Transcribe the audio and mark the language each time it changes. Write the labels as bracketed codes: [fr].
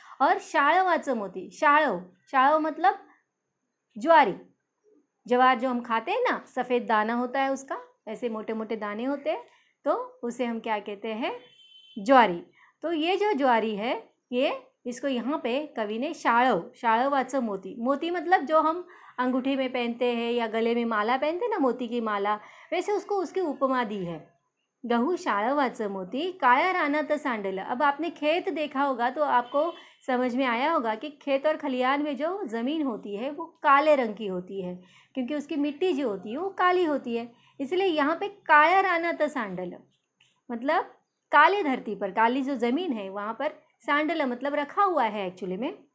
[hi] और [mr] शाळवाचं मोती, [hi] शाळव, शाळव मतलब ज्वारी, ज्वार जो हम खाते हैं ना, सफ़ेद दाना होता है उसका, ऐसे मोटे मोटे दाने होते हैं, तो उसे हम क्या कहते हैं? ज्वारी। तो ये जो ज्वारी है ये, इसको यहाँ पे कवि ने शाळव, [mr] शाळवाचं मोती, [hi] मोती मतलब जो हम अंगूठी में पहनते हैं या गले में माला पहनते हैं ना, मोती की माला, वैसे उसको उसकी उपमा दी है। [mr] गहू शाळवाचं मोती काळ्या रानात सांडलं। [hi] अब आपने खेत देखा होगा तो आपको समझ में आया होगा कि खेत और खलिहान में जो ज़मीन होती है वो काले रंग की होती है, क्योंकि उसकी मिट्टी जो होती है वो काली होती है। इसलिए यहाँ पे [mr] काळ्या रानात सांडलं [hi] मतलब काले धरती पर, काली जो ज़मीन है वहाँ पर सांडलं मतलब रखा हुआ है एक्चुअली में।